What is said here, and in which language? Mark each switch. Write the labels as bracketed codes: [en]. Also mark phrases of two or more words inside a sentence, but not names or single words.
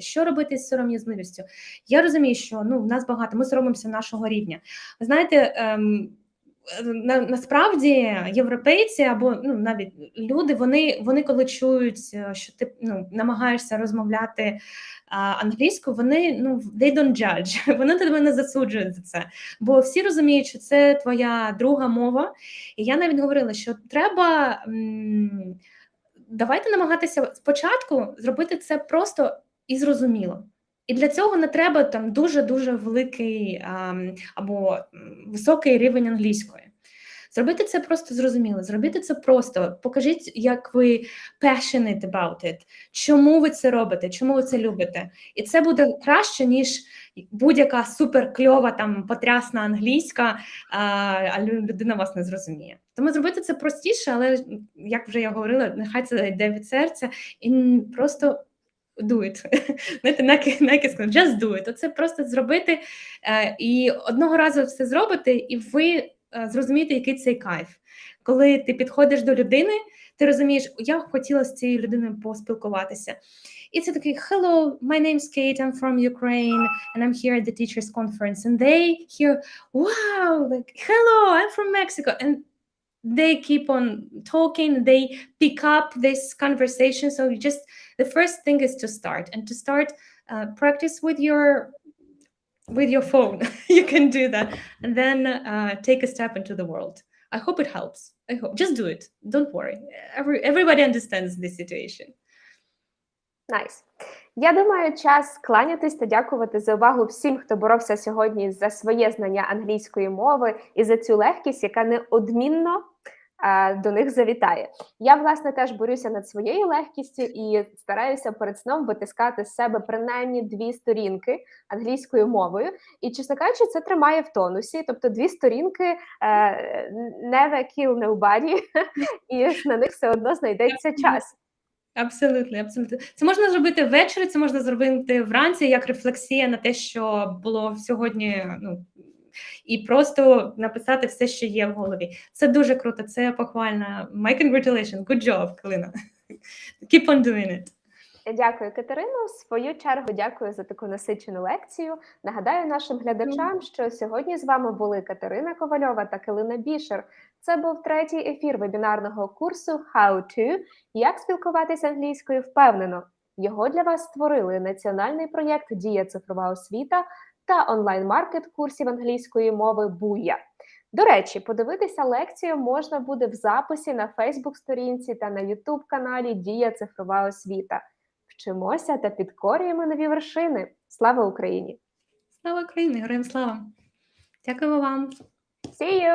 [uk] Що робити з сором'язливістю? Я розумію, що в нас багато, ми соромимося нашого рівня. Ви знаєте, насправді європейці або навіть люди, вони коли чують, що ти намагаєшся розмовляти англійською, вони [en] they don't judge, [uk] вони тебе не засуджують за це, бо всі розуміють, що це твоя друга мова. І я навіть говорила, що треба давайте намагатися спочатку зробити це просто і зрозуміло. І для цього не треба там дуже-дуже великий або високий рівень англійської. Зробити це просто зрозуміло, зробити це просто. Покажіть, як ви [en] passionate about it, [uk] чому ви це робите, чому ви це любите. І це буде краще, ніж будь-яка суперкльова, там, потрясна англійська, а людина вас не зрозуміє. Тому зробити це простіше, але, як вже я говорила, нехай це йде від серця і просто [en] do it. [uk] Знаєте, Nike сказав, [en] just do it. [uk] Оце просто зробити, і одного разу все зробите, і ви зрозумієте, який цей кайф. Коли ти підходиш до людини, ти розумієш, я хотіла з цією людиною поспілкуватися. І це такий, [en] hello, my name's Kate, I'm from Ukraine, and I'm here at the teachers conference. And they hear, wow, like, hello, I'm from Mexico. And they keep on talking, they pick up this conversation. So the first thing is to start, and to start practice with your phone. You can do that, and then take a step into the world. I hope it helps. I hope. Just do it. Don't worry. Everybody understands this situation. Nice. [uk] Я думаю, час кланятись та дякувати за увагу всім, хто боровся сьогодні за своє знання англійської мови і за цю легкість, яка неодмінно до них завітає. Я, власне, теж борюся над своєю легкістю і стараюся перед сном витискати з себе принаймні 2 сторінки англійською мовою. І, чесно кажучи, це тримає в тонусі. Тобто 2 сторінки [en] never kill nobody, [uk] і на них все одно знайдеться час. Абсолютно, абсолютно. Це можна зробити ввечері, це можна зробити вранці, як рефлексія на те, що було сьогодні, і просто написати все, що є в голові. Це дуже круто, це похвально. [en] My congratulations, good job, Калина. Keep on doing it. [uk] Дякую, Катерино. В свою чергу дякую за таку насичену лекцію. Нагадаю нашим глядачам, що сьогодні з вами були Катерина Ковальова та Калина Бішер. Це був 3-й ефір вебінарного курсу [en] How to – [uk] як спілкуватись англійською впевнено. Його для вас створили національний проєкт «Дія цифрова освіта» та онлайн-маркет курсів англійської мови «Буя». До речі, подивитися лекцію можна буде в записі на Фейсбук-сторінці та на Ютуб-каналі «Дія цифрова освіта». Вчимося та підкорюємо нові вершини. Слава Україні! Слава Україні! Героям слава! Дякую вам! [en] See you!